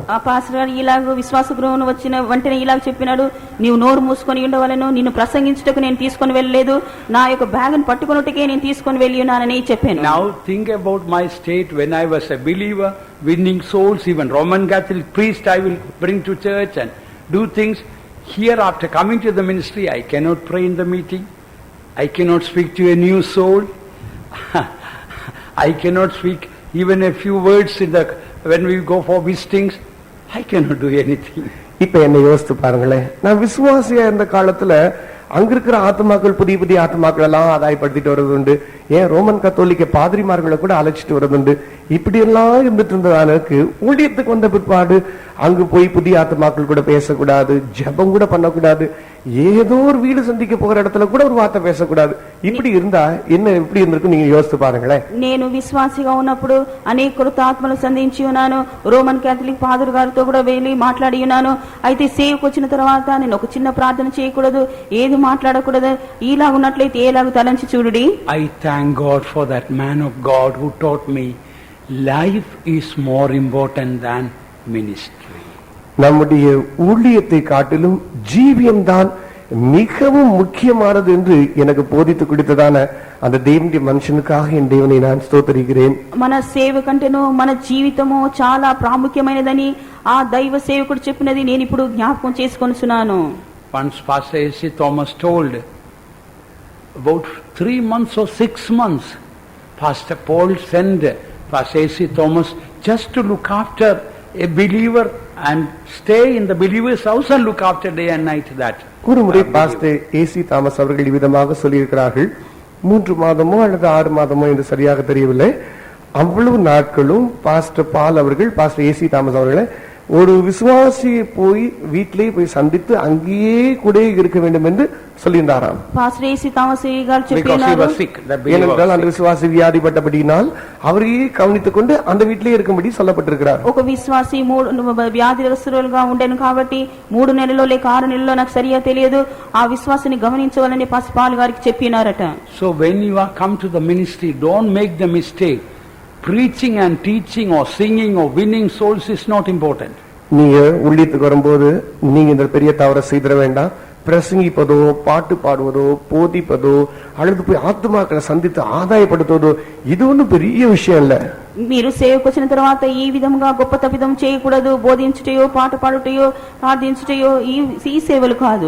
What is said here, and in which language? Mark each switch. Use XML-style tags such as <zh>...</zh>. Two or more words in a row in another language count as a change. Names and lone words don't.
<te>ఆ పాస్టర్ గారు ఇలాగ విశ్వాస గృహం వచ్చిన వెంటనే ఇలాగ చెప్పినాడు, నీవు నోరు మూసుకొని ఉండవలను, నిన్ను ప్రసంగించుటకు నేను తీసుకొని వెళ్ళలేదు, నా యొక్క బ్యాగ్ ని పట్టుకొనుటకే నేను తీసుకొని వెళ్ళి ఉన్నానని చెప్పాను.</te> <en>Now think about my state when I was a believer, winning souls, even Roman Catholic priest I will bring to church and do things. Here after coming to the ministry, I cannot pray in the meeting, I cannot speak to a new soul, I cannot speak even a few words when we go for visitings, I cannot do anything.</en> <ta>இப்ப என்ன யோசித்து பாருங்களேன், நான் விசுவாசியா இருந்த காலத்துல அங்க இருக்கிற ஆத்மாக்கள் புதிய ஆத்மாக்கள் எல்லாம் ஆதாயப்படுத்திட்டு வருவது உண்டு, ஏன் ரோமன் கத்தோலிக்க பாதிரிமார்களை கூட அழைச்சிட்டு வருவது உண்டு. இப்படி எல்லாம் இருந்துட்டு இருந்ததானுக்கு ஊழியத்துக்கு வந்த பிற்பாடு அங்கு போய் புதிய ஆத்மாக்கள் கூட பேசக்கூடாது, ஜெபம் கூட பண்ணக்கூடாது, ஏதோ ஒரு வீடு சந்திக்க போகிற இடத்துல கூட ஒரு வார்த்தை பேசக்கூடாது. இப்படி இருந்தா என்ன எப்படி இருந்திருக்கும் நீங்க யோசித்து பாருங்களேன்.</ta> <te>నేను విశ్వాసిగా ఉన్నప్పుడు అనేక కొత్త ఆత్మలు సంధించి ఉన్నాను, రోమన్ కేథలిక్ ఫాదర్ గారితో కూడా వెళ్ళి మాట్లాడి ఉన్నాను. అయితే సేవకు వచ్చిన తర్వాత నేను ఒక చిన్న ప్రార్థన చేయకూడదు, ఏది మాట్లాడకూడదు, ఇలాగ ఉన్నట్లయితే ఎలాగ తలంచి చూడుడి.</te> <en>I thank God for that man of God who taught me life is more important than ministry.</en> <ta>நம்முடைய ஊழியத்தை காட்டிலும் ஜீவியம்தான் மிகவும் முக்கியமானது என்று எனக்கு போதித்து கொடுத்ததான அந்த தேவனுடைய மனுஷனுக்காக என் தேவனை நான் ஸ்தோத்திரிக்கிறேன்.</ta> <te>మన సేవ కంటేనో మన జీవితము చాలా ప్రాముఖ్యమైనదని ఆ దైవ సేవకుడు చెప్పినది నేను ఇప్పుడు జ్ఞాపకం చేసుకొనుచున్నాను.</te> <en>Once Pastor A.C. Thomas told, about 3 months or 6 months, Pastor Paul sent Pastor A.C. Thomas just to look after a believer and stay in the believer's house and look after day and night that.</en> <ta>ஒரு முறை பாஸ்டர் ஏசி தாமஸ் அவர்கள் விதமாக சொல்லியிருக்கிறார்கள், 3 மாதமோ அல்லது 6 மாதமோ என்று சரியாக தெரியவில்லை, அவ்வளவு நாட்களும் பாஸ்டர் பால் அவர்கள் பாஸ்டர் ஏசி தாமஸ் அவர்களை ஒரு விசுவாசியை போய் வீட்டிலே போய் சந்தித்து அங்கேயே கூட இருக்க வேண்டும் என்று சொல்லியிருந்தாராம். பாஸ்டர் ஏசி தாமஸ் గారు చెప్పినారు, ஏனென்றால் அந்த விசுவாசி வியாதிப்பட்டபடியினால் அவரையே கவனித்துக் கொண்டு அந்த வீட்டிலே இருக்கும்படி சொல்லப்பட்டிருக்கிறார்.</ta> <te>ఒక విశ్వాసి వ్యాధిగ్రస్తులుగా ఉండేను కాబట్టి 3 నెలల్లో లేక 6 నెలల్లో నాకు సరిగా తెలియదు, ఆ విశ్వాసిని గమనించవాలని పాస్టర్ పాల్ గారికి చెప్పినారట.</te> <en>So when you are come to the ministry, don't make the mistake. Preaching and teaching or singing or winning souls is not important.</en> <ta>நீங்க ஊழியத்துக்கு வரும்போது நீங்க இந்த பெரிய தவறை செய்திட வேண்டாம். பிரசங்கிப்பதோ, பாட்டு பாடுவதோ, போதிப்பதோ, அல்லது போய் ஆத்மாக்களை சந்தித்து ஆதாயப்படுத்துவதோ இது ஒன்றும் பெரிய விஷயம் இல்ல.</ta> <te>మీరు సేవకు వచ్చిన తర్వాత ఈ విధంగా గొప్ప తప్పిదం చేయకూడదు, బోధించుటయో, పాట పాడుటయో, ప్రార్థించుటయో ఈ సేవలు కాదు.</te>